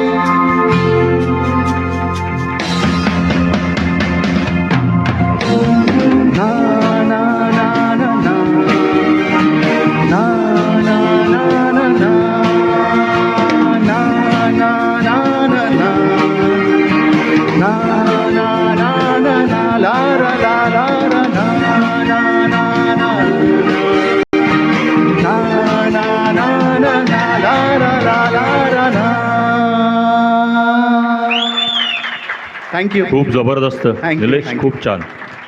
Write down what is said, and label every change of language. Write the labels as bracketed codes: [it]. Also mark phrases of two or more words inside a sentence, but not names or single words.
[en] ना ना ना ना ना ना ना ना ना ना ना ना ना ना ना na na na na na la la la la la na na na na na na na na na la la la la la thank you [mr] खूप जबरदस्त [en] Thank you, [mr] निलेश [en] thank you. [mr] खूप छान